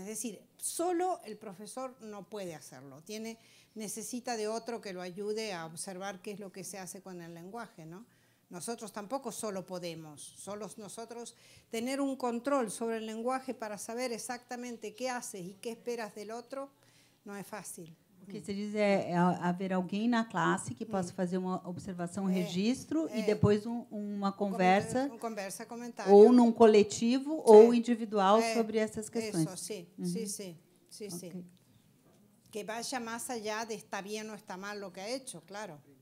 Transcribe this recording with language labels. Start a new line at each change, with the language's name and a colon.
Spanish: Es decir, solo el profesor no puede hacerlo, necesita de otro que lo ayude a observar qué es lo que se hace con el lenguaje, ¿no? Nosotros tampoco solo podemos, solo nosotros tener un control sobre el lenguaje para saber exactamente qué haces y qué esperas del otro, no es fácil.
Portuguese: O que você diz haver alguém na classe que possa fazer uma observação, um registro e depois uma conversa, comentário. Ou num coletivo ou individual sobre essas questões.
Spanish: Eso, sí. Okay. Que vaya más allá de está bien o está mal lo que ha hecho, claro.